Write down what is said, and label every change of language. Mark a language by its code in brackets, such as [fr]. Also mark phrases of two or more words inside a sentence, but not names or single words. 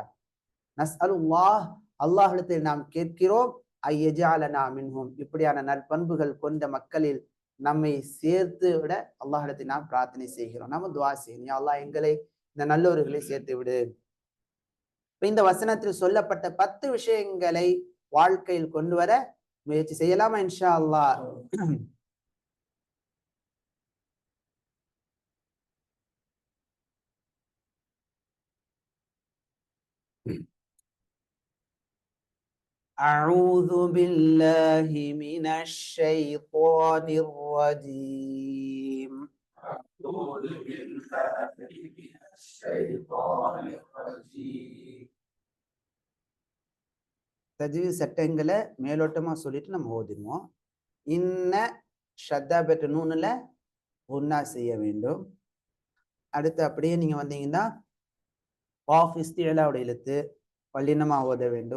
[ta] நஸ்அலுல்லாஹ், அல்லாஹ்விடத்தில் நாம் கேட்கிறோம், [ar] أن يجعلنا منهم, [ta] இப்படியான நற்பண்புகள் கொண்ட மக்களில் நம்மை சேர்த்து விட அல்லாஹ்விடத்தை நாம் பிரார்த்தனை செய்கிறோம். நம்ம துஆ செய்யணும், [ar] يا الله [ta] எங்களை இந்த நல்லவர்களை சேர்த்து விடு. இந்த வசனத்தில் சொல்லப்பட்ட 10 விஷயங்களை வாழ்க்கையில் கொண்டு வர முயற்சி செய்யலாமா [ar] إن شاء الله? أعوذ بالله من الشيطان الرجيم. أعوذ بالله من الشيطان الرجيم. [ta] தஜ்வீத் சட்டங்களை மேலோட்டமா சொல்லிட்டு நம்ம ஓதிடுவோம். இன்ன ஷத்தா பெற்ற நூனுல குன்னா செய்ய வேண்டும். அடுத்து அப்படியே நீங்க வந்தீங்கன்னா காஃப் இஸ்திலாவுடைய எழுத்து வல்லினமா ஓத வேண்டும்.